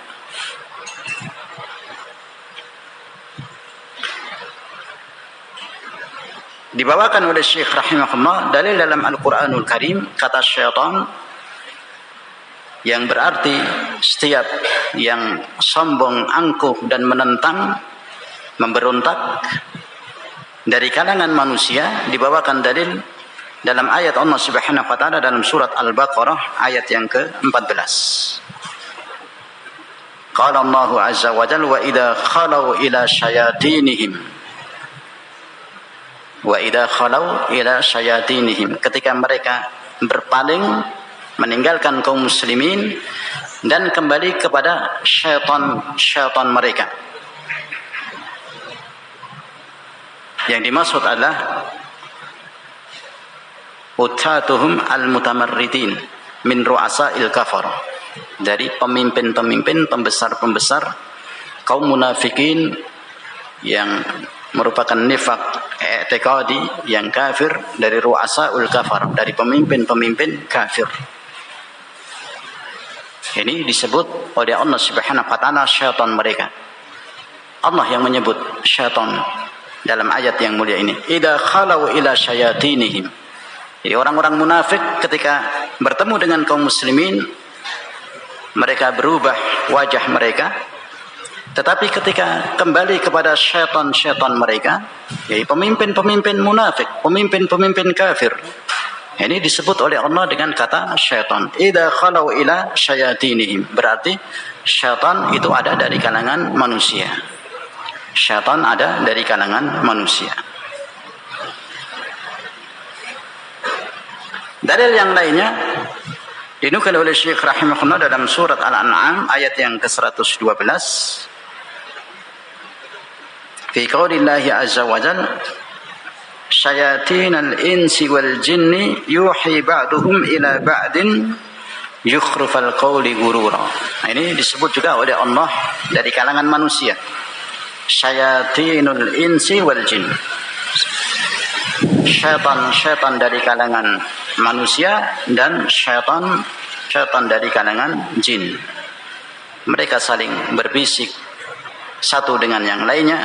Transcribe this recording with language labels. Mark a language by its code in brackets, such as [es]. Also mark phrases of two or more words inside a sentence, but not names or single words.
[id] Dibawakan oleh Syekh rahimahullah dalil dalam Al-Quranul Karim kata syaitan yang berarti setiap yang sombong, angkuh dan menentang, memberontak dari kalangan manusia. Dibawakan dalil dalam ayat Allah [ar] سبحانه وتعالى [id] dalam surat Al-Baqarah ayat yang ke-14. [ar] قال الله عز وجل وإذا خلوا إلى شياطينهم وإذا خلوا إلى شياطينهم, [id] ketika mereka berpaling meninggalkan kaum muslimin dan kembali kepada syaitan mereka. Yang dimaksud adalah [ar] عتاتهم المتمردين من رؤساء الكفر. [id] dari pemimpin-pemimpin, pembesar-pembesar kaum munafikin yang merupakan [ar] نفاق اعتقادي [id] yang kafir, dari [ar] رؤساء الكفر, [id] dari pemimpin-pemimpin kafir. Ini disebut oleh Allah [ar] سبحانه وتعالى [id] syaitan mereka. Allah yang menyebut syaitan dalam ayat yang mulia ini. [ar] إذا خلوا إلى شياطينهم. [id] Jadi orang-orang munafik ketika bertemu dengan kaum muslimin, mereka berubah wajah mereka. Tetapi ketika kembali kepada syaitan-syaitan mereka, yaitu pemimpin-pemimpin munafik, pemimpin-pemimpin kafir, ini disebut oleh Allah dengan kata syaitan. [ar] إذا خلوا إلى شياطينهم. [id] Berarti syaitan itu ada dari kalangan manusia. Syaitan ada dari kalangan manusia. Dalil yang lainnya dinukil oleh Syekh rahimahullah dalam surat Al-An'am ayat yang ke-112. [ar] في قوله عز وجل شياطين الإنس والجن يوحي بعضهم إلى بعض زخرف القول غرورا. [id] Ini disebut juga oleh Allah dari kalangan manusia. [ar] شياطين الإنس والجن. [id] Syaitan dari kalangan manusia dan syaitan dari kalangan jin. Mereka saling berbisik satu dengan yang lainnya.